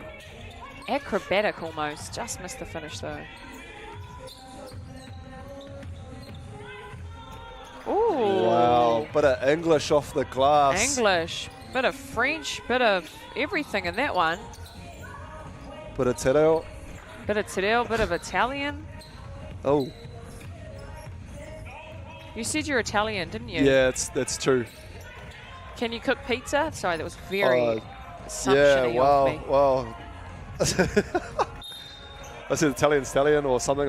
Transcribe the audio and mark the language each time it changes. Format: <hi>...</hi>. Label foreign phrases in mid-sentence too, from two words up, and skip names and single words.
<en>Acrobatic almost. Just missed the finish though. Ooh. Wow, bit of English off the glass. English. Bit of French. Bit of everything in that one. Bit of te reo. Bit of te reo, bit of Italian. Oh, You said you're Italian, didn't you? yeah, that's true. Can you cook pizza? Sorry, that was very Yeah, assumption-y wow, of me. wow. I said Italian stallion or something.</en>